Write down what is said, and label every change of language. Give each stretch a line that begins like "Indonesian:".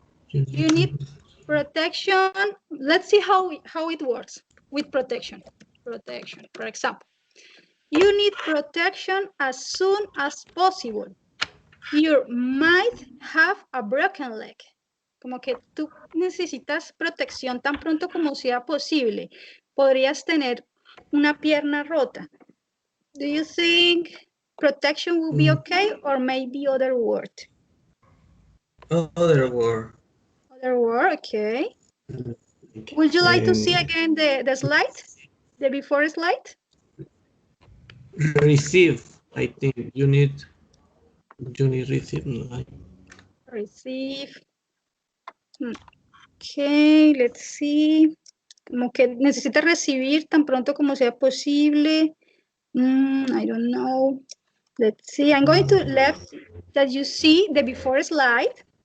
English: You need protection. Let's see how it works with protection. Protection, for example. You need protection as soon as possible. You might have a broken leg.
Spanish: Como que tú necesitas protección tan pronto como sea posible. Podrías tener una pierna rota.
English: Do you think Protection will be okay, or maybe other word? Other word. Other word, okay. Would you like to see again the slide? The before slide? Receive. I think you need receive. No, Receive. Okay, let's see.
Spanish: Como que necesita recibir tan pronto como sea posible.
English: I don't know. Let's see. I'm going to left that you see the before slide.